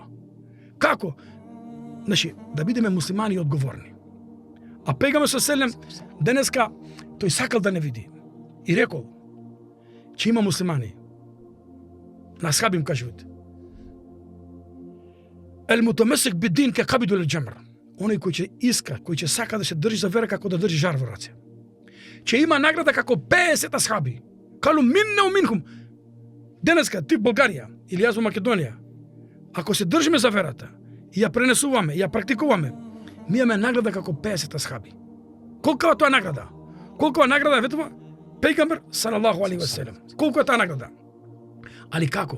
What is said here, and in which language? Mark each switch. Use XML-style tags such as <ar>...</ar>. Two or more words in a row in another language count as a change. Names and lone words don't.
<mk>Како? Значи, да бидеме муслимани одговорни. А Пегамбер селем денеска тој сакал да не види. И рекол, че има муслимани. На асхаби им кажуваат.</mk> <ar>المتمسك بدينه كالقابض على الجمر.</ar> <mk>Оној кој ќе иска, кој ќе сака да се држи за вера како да држи жар во раце. Че има награда како 50 асхаби.</mk> <ar>قالوا منا أو منهم.</ar> <mk>Денеска ти в Българија или јас во Македонија, ако се држиме за верата и ја пренесуваме, ја практикуваме, ми имаме награда како 50 асхаби. Колку е тоа награда? Колку е награда ветува Пејгамбер</mk> <ar>صلى الله عليه وسلم?</ar> <mk>Колку е таа награда? Али како?</mk>